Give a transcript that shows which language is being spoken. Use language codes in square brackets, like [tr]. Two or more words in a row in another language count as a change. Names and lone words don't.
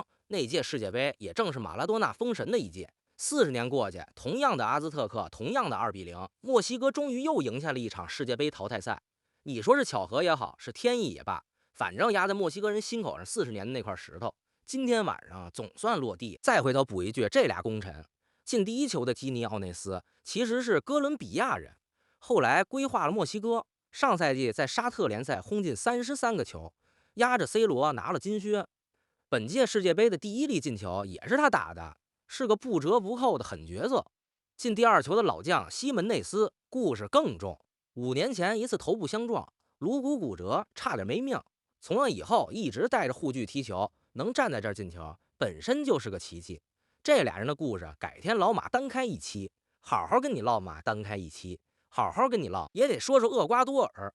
[zh] 那屆世界杯也正是馬拉多納封神的一屆。40年過去，同樣的阿茲特克，同樣的2-0，墨西哥終於又贏下了一場世界杯淘汰賽。你說是巧合也好，是天意也罷，反正壓在墨西哥人心口上40年的那塊石頭，今天晚上總算落地。再回头補一句，这俩功臣，进第1球的基尼奧內斯其實是哥倫比亞人，後來歸化了墨西哥。上賽季在沙特聯賽轟進33個球，壓着 C 羅拿了金靴。本屆世界杯的第1粒進球也是他打的，是個不折不扣的狠角色。进第2球的老將西门內斯故事更重，5年前一次頭部相撞，颅骨骨折，差點沒命。從那以後一直帶着護具踢球，能站在這兒進球，本身就是個奇蹟。這倆人的故事，改天老馬單開一期，好好跟你唠馬單開一期，好好跟你唠，也得說說厄瓜多爾。